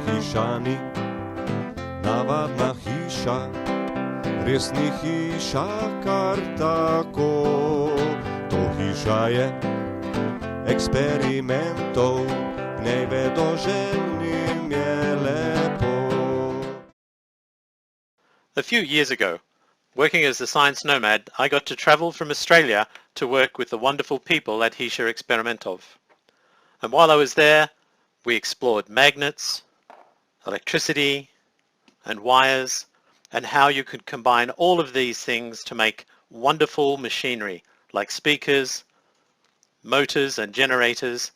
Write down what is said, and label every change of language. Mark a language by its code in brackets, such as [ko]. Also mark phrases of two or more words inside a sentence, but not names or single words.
[sl] Hišani, navadna hiša, res ni hiša kar tako. To hiša je eksperimentov, v njej vedoželjnim je lepo. [en] A few years ago, working as a science nomad, I got to travel from Australia to work with the wonderful people at Hiše eksperimentov. And while I was there, we explored magnets, electricity, and wires, and how you could combine all of these things to make wonderful machinery like speakers, motors and generators.